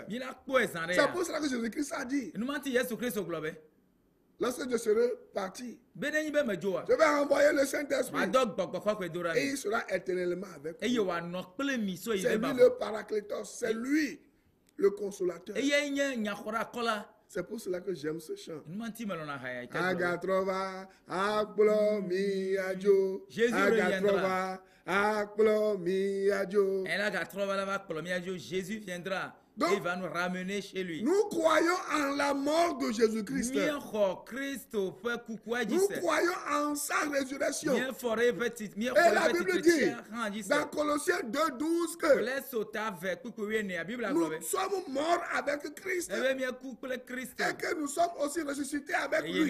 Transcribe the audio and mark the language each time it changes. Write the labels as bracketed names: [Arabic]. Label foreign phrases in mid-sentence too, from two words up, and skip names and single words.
[French] C'est pour cela que Jésus-Christ a dit: lorsque je serai parti, je vais envoyer le Saint-Esprit et il sera éternellement avec vous. C'est lui le Paraclétos, c'est lui le consolateur. C'est pour cela que j'aime ce chant. [Ewe] Agatrova, akplo mi ajo. Agatrova, akplo mi ajo. [French] Jésus viendra. Donc, il va nous ramener chez lui. Nous croyons en la mort de Jésus-Christ. Nous croyons en sa résurrection. Et la Bible dit dans Colossiens 2:12 que nous sommes morts avec Christ et que nous sommes aussi ressuscités avec lui.